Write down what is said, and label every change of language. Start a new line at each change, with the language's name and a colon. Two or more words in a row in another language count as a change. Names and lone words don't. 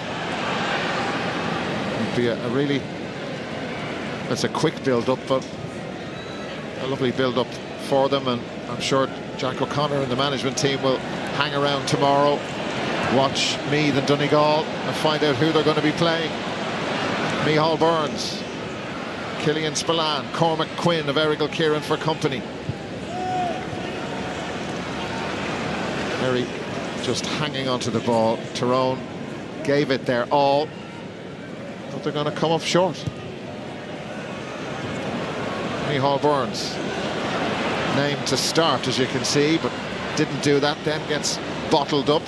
English: It'll be a really, it's a quick build-up, but a lovely build-up for them, and I'm sure Jack O'Connor and the management team will hang around tomorrow, watch Meath and Donegal, and find out who they're going to be playing. Micheál Burns, Killian Spillane, Cormac Quinn of Errigal Kieran for company. Kerry just hanging onto the ball. Tyrone gave it their all, but they're going to come up short. Micheál Burns, named to start, as you can see, but didn't do that, then gets bottled up.